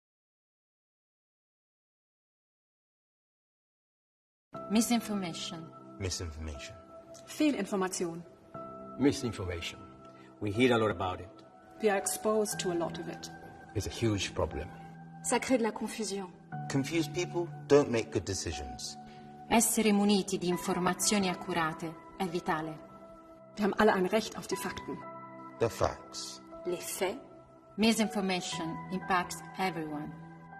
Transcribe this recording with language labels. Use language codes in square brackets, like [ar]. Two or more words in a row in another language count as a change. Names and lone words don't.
[en] Misinformation. Misinformation. [de] Fehlinformation. [en] Misinformation. We hear a lot about it. We are exposed to a lot of it. It's a huge problem. [fr] Ça crée de la confusion. [en] Confused people don't make good decisions. [it] Essere muniti di informazioni accurate è vitale. [de] Wir haben alle ein Recht auf die Fakten. [en] The facts. [fr] Les faits. [en] Misinformation impacts everyone.